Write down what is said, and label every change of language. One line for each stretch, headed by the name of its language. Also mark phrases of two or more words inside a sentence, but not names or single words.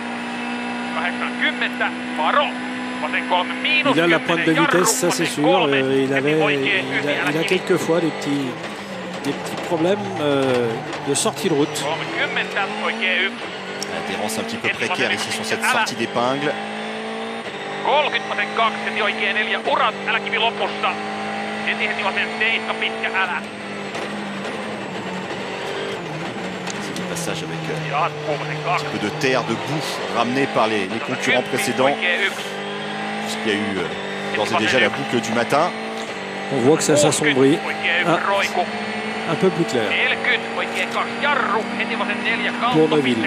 French: Il a la pointe de vitesse, ça c'est sûr. Il a quelquefois des petits problèmes de sortie de route. Adhérence un petit peu précaire ici sur cette sortie d'épingle.
Finnish: 30 vasen 2, heti oikein 4 urat, älä kivi lopussa. Heti vasen 7 pitkä, älä.
French: C'est un passage avec
Finnish: Jatkuu vasen 2.
French: un peu de terre, de boue ramenée par les concurrents précédents. puisqu'il y a eu d'ores et déjà la boucle du matin. On voit que ça s'assombrit. Ah, un peu plus clair. Pour Neuville.